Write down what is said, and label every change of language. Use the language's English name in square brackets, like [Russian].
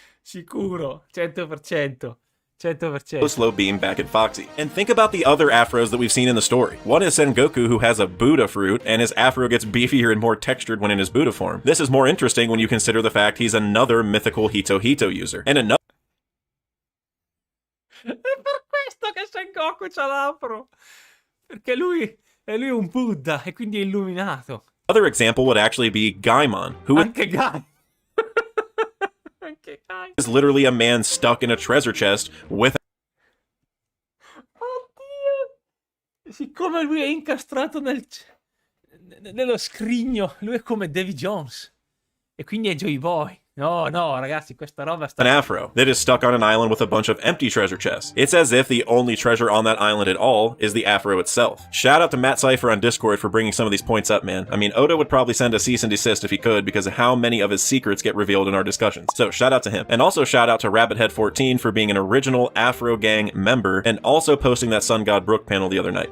[Italian] Sicuro, 100%. 100%. [English] slow beam back at Foxy. And think about the other afros that we've seen in the story. One is Sengoku, who has a Buddha fruit, and his afro gets beefier and more textured when in his Buddha form. This is more interesting when you consider the fact he's another mythical Hito user. And another [Italian] È per questo che Sengoku c'ha l'afro. Perché lui è un Buddha e quindi è illuminato. [English] example would actually be Gaimon, who [Italian] Anche Guy. Anche Guy. [English] is literally a man stuck in a treasure chest with [Italian] Oddio. Siccome lui è incastrato nello scrigno, lui è come Davy Jones. E quindi è Joy Boy. No, ragazzi, questa roba sta... [English] an afro that is stuck on an island with a bunch of empty treasure chests. It's as if the only treasure on that island at all is the afro itself. Shout out to Matt Cypher on Discord for bringing some of these points up, man. I mean, Oda would probably send a cease and desist if he could because of how many of his secrets get revealed in our discussions. So shout out to him. And also shout out to Rabbithead14 for being an original Afro Gang member and also posting that Sun God Brook panel the other night.